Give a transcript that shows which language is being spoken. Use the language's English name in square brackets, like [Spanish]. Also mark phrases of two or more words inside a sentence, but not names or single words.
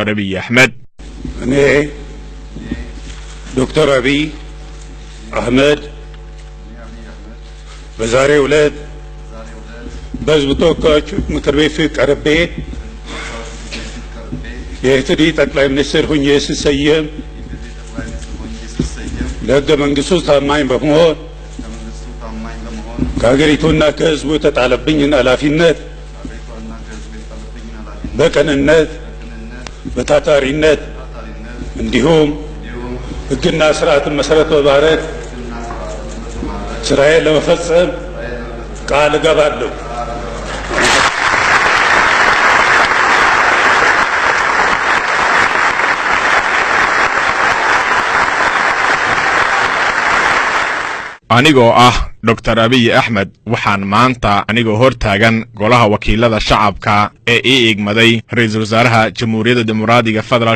[Somali] Abiy Ahmed [Amharic] እኔ ዶክተር አብይ አህመድ በዛሬው ዕለት በሕዝብ ተወካዮች ምክር ቤት ቀርቤ የኢፌዴሪ ጠቅላይ ሚኒስትር ሆኜ ስሰየም ለሕገ መንግሥቱ ታማኝ በመሆን ከሀገሪቱና ከሕዝቡ የተጣለብኝን ኃላፊነት በቅንነት በታታሪነት እንዲሁም ሕግና ስርዓትን መሰረት በማድረግ ስራዬን ለመፈጸም ቃል እገባለሁ። [Somali] anigoo ah Dr. Abiy Ahmed waxaan maanta anigoo hortaagan golaha wakiilada shacabka ee igmaday ra'iisul wasaaraha jamhuuriyadda dimuqraadiga federaalka